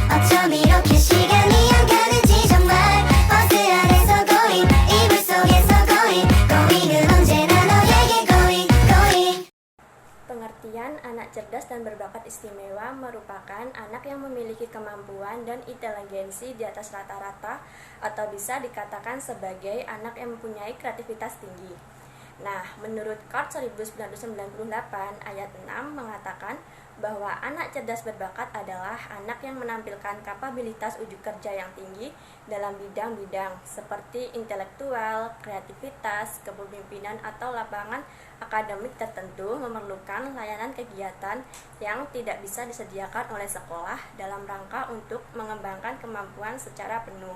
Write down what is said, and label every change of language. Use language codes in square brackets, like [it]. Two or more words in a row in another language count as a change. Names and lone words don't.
[ko] 어쩜 이렇게 시간이 안 가는지 정말 버스 안에서 고잉 이불 속에서 고잉 고잉은 언제나 너에게 [en] going going. [id] Pengertian anak cerdas dan berbakat istimewa merupakan anak yang memiliki kemampuan dan inteligensi di atas rata-rata atau bisa dikatakan sebagai anak yang mempunyai kreativitas tinggi. Nah, menurut Card 1998 ayat 6 mengatakan bahwa anak cerdas berbakat adalah anak yang menampilkan kapabilitas uji kerja yang tinggi dalam bidang-bidang seperti intelektual, kreativitas, kepemimpinan atau lapangan akademik tertentu memerlukan layanan kegiatan yang tidak bisa disediakan oleh sekolah dalam rangka untuk mengembangkan kemampuan secara penuh.